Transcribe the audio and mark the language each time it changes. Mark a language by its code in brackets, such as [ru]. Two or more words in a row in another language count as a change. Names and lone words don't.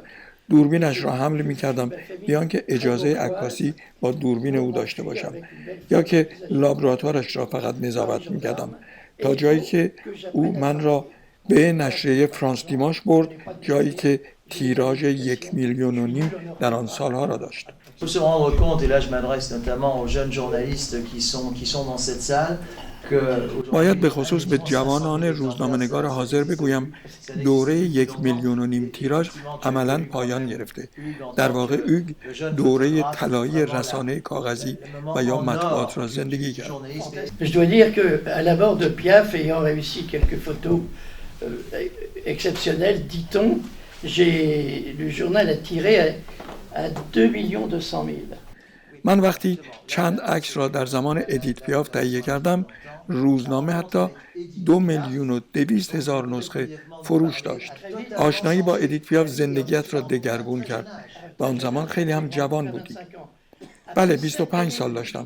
[fa] دوربینش را حمل می‌کردم بیان که اجازه عکاسی با دوربین او داشته باشم، یا که لابراتوارش را فقط نظارت می‌کردم. تا جایی که او من را به نشریه فرانس دیماش برد، جایی که تیراژ 1,5 میلیون در آن سالها را داشت. [fr] Il faut se rendre compte, et là je m'adresse notamment aux jeunes journalistes qui sont dans cette salle, [fa] باید به خصوص به جوانان روزنامه‌نگار حاضر بگویم دوره 1,5 میلیون تیراژ عملاً پایان گرفته. در واقع اوگ دوره طلایی رسانه کاغذی و یا مطبوعات را زندگی کرد. [fr] Je dois dire que à la mort de Piaf, ayant réussi quelques photos exceptionnelles, dit-on, le journal a tiré à 2,2 millions. [fa] من وقتی چند عکس را در زمان ادیت پیاف تهیه کردم، روزنامه حتی 2,200,000 نسخه فروش داشت. آشنایی با ادیت پیاف زندگیت را دگرگون کرد و آن زمان خیلی هم جوان بودی. بله، 25 سال داشتم.